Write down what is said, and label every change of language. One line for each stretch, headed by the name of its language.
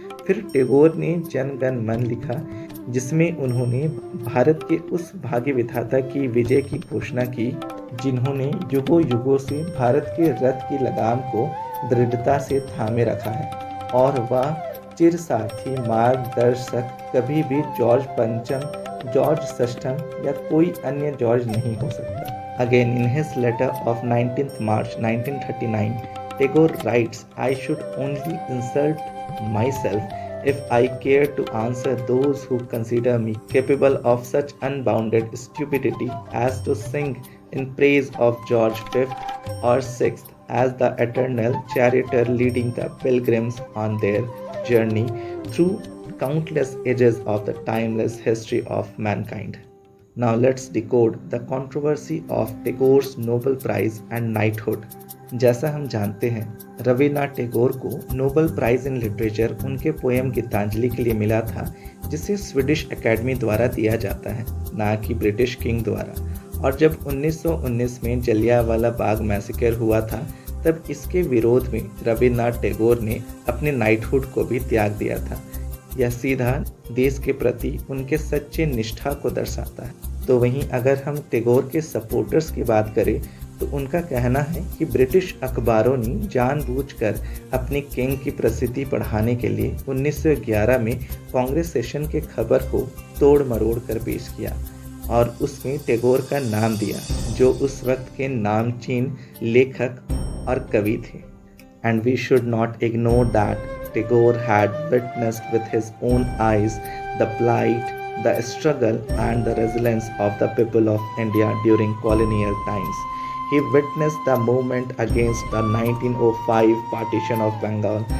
Hindi: फिर टैगोर ने जन गण मन लिखा जिसमें उन्होंने भारत के उस भाग्य विधाता की विजय की घोषणा की जिन्होंने युगों युगों से भारत के रथ की लगाम को दृढ़ता से थामे रखा है और वह चिर सारथी मार्गदर्शक कभी भी जॉर्ज पंचम, जॉर्ज षष्ठम या कोई अन्य जॉर्ज नहीं हो सकता।
English: Again, in his letter of 19th March 1939, Tagore writes, I should only insult myself if I care to answer those who consider me capable of such unbounded stupidity as to sing in praise of George V or VI as the eternal charioteer leading the pilgrims on their journey through countless ages of the timeless history of mankind. Now let's decode the controversy of Tagore's Nobel Prize and knighthood.
Hindi: जैसा हम जानते हैं रविन्द्रनाथ टैगोर को Nobel prize in literature उनके poem Geetanjali के लिए मिला था जिसे स्वीडिश एकेडमी द्वारा दिया जाता है ना कि ब्रिटिश किंग द्वारा। और जब 1919 में जलियांवाला बाग मैसेकर हुआ था तब इसके विरोध में रविन्द्रनाथ टैगोर ने अपने नाइटहुड को भी त्याग दिया था। यह सीधा देश के प्रति उनके सच्चे निष्ठा को दर्शाता है। तो वहीं अगर हम टैगोर के सपोर्टर्स की बात करें तो उनका कहना है कि ब्रिटिश अखबारों ने जानबूझकर अपनी किंग की प्रसिद्धि बढ़ाने के लिए 1911 में कांग्रेस सेशन के खबर को तोड़ मरोड़ कर पेश किया और उसमें टैगोर का नाम दिया जो उस वक्त के नामचीन लेखक और कवि थे।
English: And we should not ignore that Tagore had witnessed with his own eyes the plight, the struggle and the resilience of the people of India during colonial times. He witnessed the movement against the 1905 partition of Bengal.